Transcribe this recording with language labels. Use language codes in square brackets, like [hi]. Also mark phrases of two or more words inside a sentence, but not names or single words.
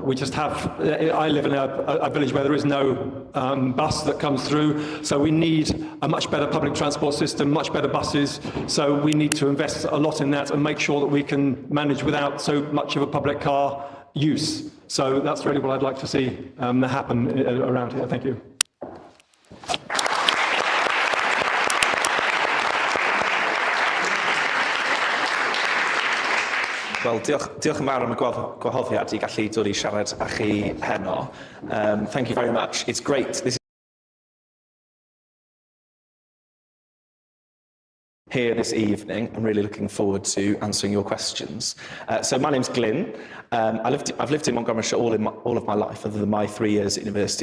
[en] We just have, I live in a village where there is no bus that comes through, so we need a much better public transport system, much better buses, so we need to invest a lot in that and make sure that we can manage without so much of a public car use. So that's really what I'd like to see happen around here. Thank you. [cy] Wel, diolch yn fawr am y gwahoddiad I gallu dod I siarad â chi heno. [en] Thank you very much. It's great. here this evening. I'm really looking forward to answering your questions. So my name's Glyn. I've lived in Montgomeryshire all of my life, other than my 3 years at university.